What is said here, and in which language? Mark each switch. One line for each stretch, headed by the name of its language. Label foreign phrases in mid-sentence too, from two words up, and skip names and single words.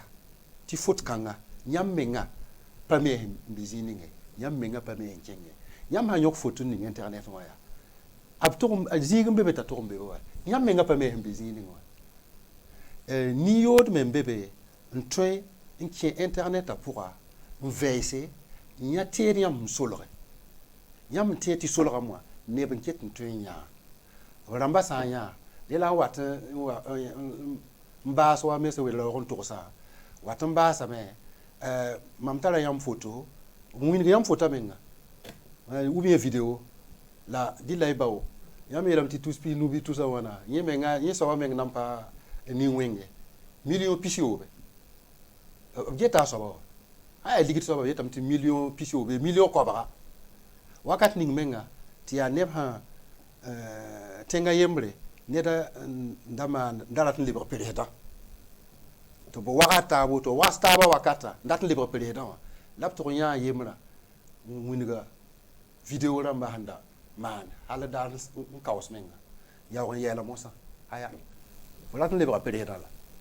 Mossi: tɩ fot kãnga yãmb menga pa me n be zĩig ninge yãmb menga pa me n kẽnge yãmb sã yõg fot n ning internet wã yaa b zĩig n be be t'a tʋg n be be wa yãmb menga pa me n be zĩig ning wã ni-yood me n be be n tõe n kẽ internet pʋga n vɛɛse n yã teed yãmb n solge yãmb n teed tɩ solgame wã neb n ket n tõe n yãa b rãmba sã n yãa dẽ la n wat n baas wa mes welg n tʋgsã wat n baasame mam tara yãmb foto n wing yãmb fota menga
French: ou bien vidéo
Mossi: la dɩ la y bao yãmb yeelame tɩ tus pis nubi tusa wãna yẽ soaba meng nan pa nin-wẽnge million pis yoobe b geta a soaba wa aya ligd soaba yetame tɩ million pis yoobe million kobga wakat ning menga tɩ yaa neb sã tẽnga yembre neda da rat n lebg presdã tɩ b wagat taab woto was taaba wakata n dat n lebg presdã wã la b tʋg yãa yembrã n winga video rãmba sẽn da maan hal daar n kaos menga yaoog n yɛɛla mosã aya fo rat n lebga presdã la